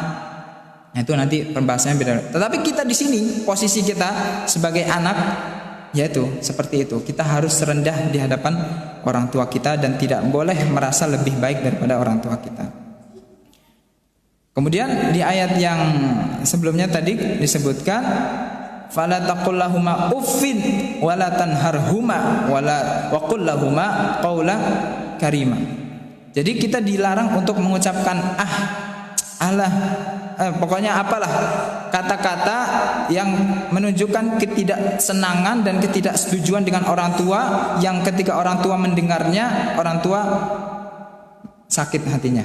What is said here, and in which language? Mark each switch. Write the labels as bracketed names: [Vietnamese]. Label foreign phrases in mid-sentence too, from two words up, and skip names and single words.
[Indonesian] Nah, itu nanti pembahasannya beda. Tetapi kita di sini posisi kita sebagai anak yaitu seperti itu. Kita harus rendah di hadapan orang tua kita dan tidak boleh merasa lebih baik daripada orang tua kita. Kemudian di ayat yang sebelumnya tadi disebutkan [Arabic] فلا تقل لهما أف ولا تنهرهما ولا وقل لهما قولا كريما. [Indonesian] Jadi kita dilarang untuk mengucapkan pokoknya apalah kata-kata yang menunjukkan ketidaksenangan dan ketidaksetujuan dengan orang tua, yang ketika orang tua mendengarnya orang tua sakit hatinya.